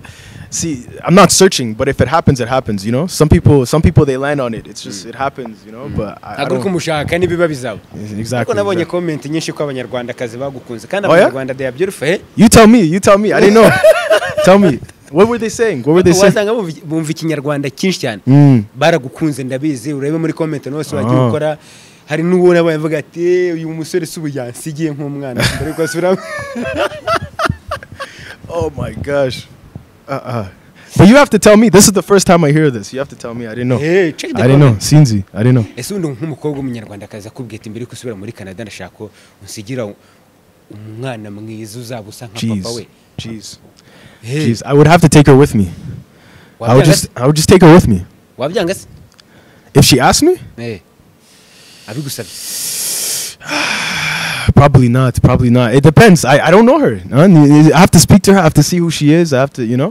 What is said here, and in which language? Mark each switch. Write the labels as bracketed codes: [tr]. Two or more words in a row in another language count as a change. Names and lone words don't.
[en] See, I'm not searching, but if it happens, it happens. You know, some people they land on it. It's just it happens. You know, but I don't. Exactly. Oh yeah. They are beautiful. You tell me. I didn't know. Tell me. What were they saying? [rw] Wasanga bumva ikinyarwanda cyinshi cyane. Baragukunze ndabizi urebe muri comment nose wagiye ukora. Hari n'ubona bavuga ati uyu musore subu yansigiye nk'umwana mbere ko asubira. [en] Oh my gosh. But you have to tell me. This is the first time I hear this. You have to tell me. I didn't know. Hey, check the I didn't know. Sinzi. I didn't know. [rw] Ese undi nk'umukobwa w'umunyarwandakazi akubwiye ati mbere ko usubira muri Canada ndashaka unsigira umwana mwiza uzabusa nka papa we. [en] Jeez. Jeez, I would have to take her with me. I would just take her with me. If she asked me? Probably not. It depends. I don't know her. I have to speak to her. I have to see who she is. I have to, you know.